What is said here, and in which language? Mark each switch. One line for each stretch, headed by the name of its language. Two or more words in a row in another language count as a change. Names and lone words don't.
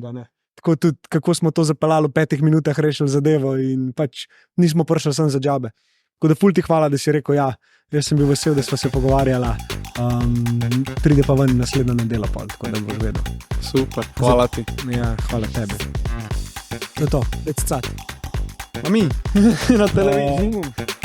Slovenian: Tako tudi, kako smo to zapeljali v 5 minutah, rešili zadevo in pač nismo prišli sem za džabe. Tako da ful ti hvala, da si rekel, ja, jaz sem bil vesel, da sva se pogovarjala. Pride pa ven naslednjo nedeljo, tako da boš vedel. Super, hvala ti. Ja, hvala tebi. To je to,
English: let's chat.
Slovenian: A mi? Na televiziji.